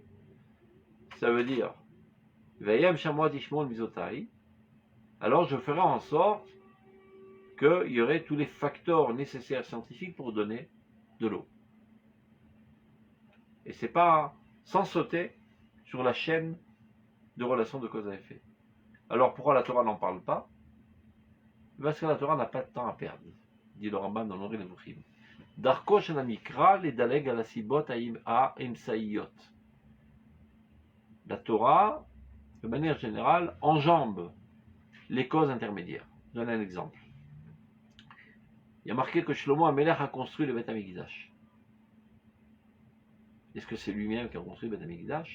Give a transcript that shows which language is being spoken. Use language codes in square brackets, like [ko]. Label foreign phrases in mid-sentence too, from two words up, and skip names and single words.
[fr] Ça veut dire, alors je ferai en sorte qu'il y aurait tous les facteurs nécessaires scientifiques pour donner de l'eau. Et c'est pas sans sauter sur la chaîne de relation de cause à effet. Alors pourquoi la Torah n'en parle pas? Parce que la Torah n'a pas de temps à perdre, dit le Rambam dans l'Ori Nevuchim. [he] דרכו של המקרא לדלג על הסיבות האמצעיות. [fr] La Torah, de manière générale, enjambe les causes intermédiaires. Je donne un exemple. Il y a marqué que Shlomo HaMelech a construit le Beth HaMikdash. Est-ce que c'est lui-même qui a construit le Beth HaMikdash?